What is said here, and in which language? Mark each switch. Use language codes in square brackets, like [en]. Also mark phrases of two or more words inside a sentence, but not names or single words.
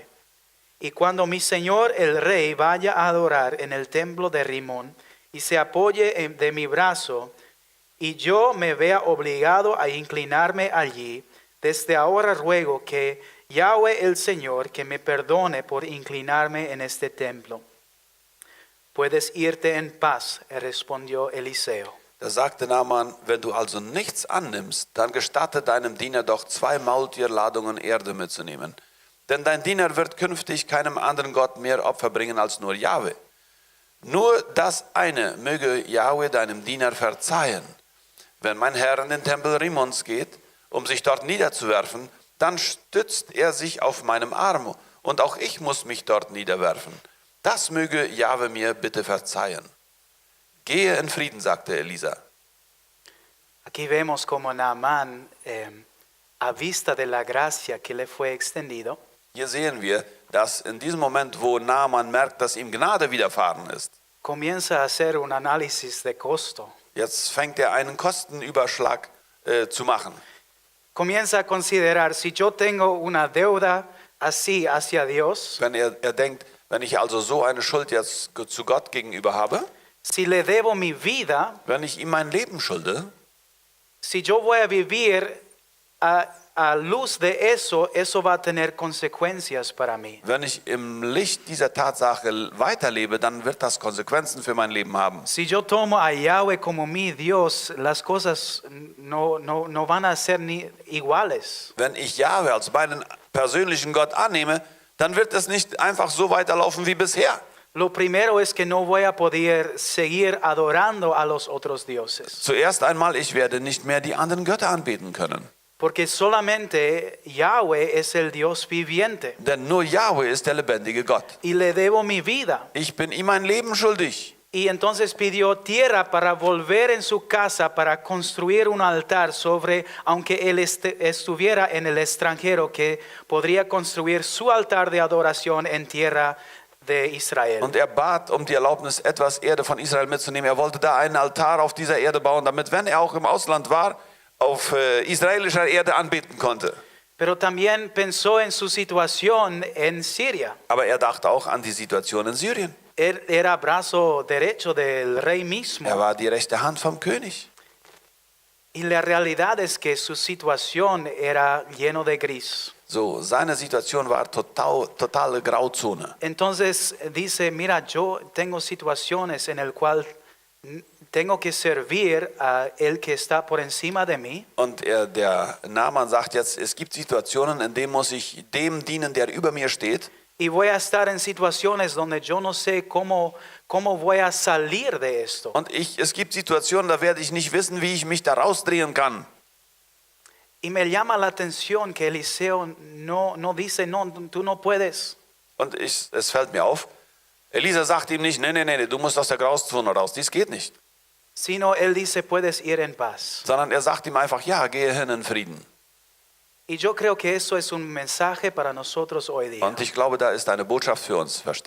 [es] Y cuando mi señor el rey vaya a adorar en el templo de Rimón y se apoye de mi brazo, y yo me vea obligado a inclinarme allí, desde ahora ruego que Yahweh el Señor que me perdone por inclinarme en este templo. Puedes irte en paz, respondió Eliseo. [de] Da sagte Naaman: wenn du also nichts annimmst, dann gestatte deinem Diener doch 2 Maultierladungen Erde mitzunehmen. Denn dein Diener wird künftig keinem anderen Gott mehr Opfer bringen als nur Jahwe. Nur das eine möge Jahwe deinem Diener verzeihen. Wenn mein Herr in den Tempel Rimons geht, um sich dort niederzuwerfen, dann stützt er sich auf meinem Arm und auch ich muss mich dort niederwerfen. Das möge Jahwe mir bitte verzeihen. Gehe in Frieden, sagte Elisa. [es] Aquí vemos como Naamán, a vista de la gracia que le fue extendido, [de] Hier sehen wir, dass in diesem Moment, wo Naaman merkt, dass ihm Gnade widerfahren ist, [es] comienza a hacer un análisis de costo. [de] jetzt fängt er einen Kostenüberschlag zu machen. [es] Comienza a considerar: si yo tengo una deuda así hacia Dios, [de] Wenn er denkt, wenn ich also so eine Schuld jetzt zu Gott gegenüber habe, [es] si le debo mi vida, [de] wenn ich ihm mein Leben schulde, [es] si yo voy a vivir a luz de eso, eso va a tener consecuencias para mí. [de] wenn ich im Licht dieser Tatsache weiterlebe, dann wird das Konsequenzen für mein Leben haben. [es] Si yo tomo a Yahweh como mi Dios, las cosas no van a ser ni iguales. [de] Wenn ich Jahwe als meinen persönlichen Gott annehme, dann wird es nicht einfach so weiterlaufen wie bisher. [es] Lo primero es que no voy a poder seguir adorando a los otros dioses, [de] Zuerst einmal, ich werde nicht mehr die anderen Götter anbeten können. [es] porque solamente Yahweh es el Dios viviente [de] Denn nur Jahwe ist der lebendige Gott. [es] y le debo mi vida. [de] Ich bin ihm mein Leben schuldig. [es] Y entonces pidió tierra para volver en su casa para construir un altar sobre, aunque él estuviera en el extranjero, que podría construir su altar de adoración en tierra de Israel. [de] Und bat die Erlaubnis, etwas Erde von Israel mitzunehmen. Wollte da einen Altar auf dieser Erde bauen, damit, wenn auch im Ausland war, auf israelischer Erde anbeten konnte. [es] Pero también pensó en su situación en Siria. [de] Aber dachte auch an die Situation in Syrien. [es] Era brazo derecho del rey mismo. [de] War die rechte Hand vom König. [es] Y la realidad es que su situación era lleno de gris. [de] So, seine Situation war totale Grauzone. [es] Entonces dice, mira, yo tengo situaciones en el cual tengo que servir a el que está por encima de mí. [de] Und der Naaman sagt jetzt, es gibt Situationen, in denen muss ich dem dienen, der über mir steht. [es] Y voy a estar en situaciones donde yo no sé cómo voy a salir de esto. [de] Und es gibt Situationen, da werde ich nicht wissen, wie ich mich da rausdrehen kann. [es] Y me llama la atención que Eliseo no dice, no, tú no puedes. [de] Und es fällt mir auf, Elisa sagt ihm nicht, nee, du musst aus der Grauzone raus, dies geht nicht. [es] Sino él dice, puedes ir en paz. [de] Sondern sagt ihm einfach, ja, gehe hin in Frieden. [es] Y yo creo que eso es un mensaje para nosotros hoy día. [de] Und ich glaube, da ist eine Botschaft für uns versteckt.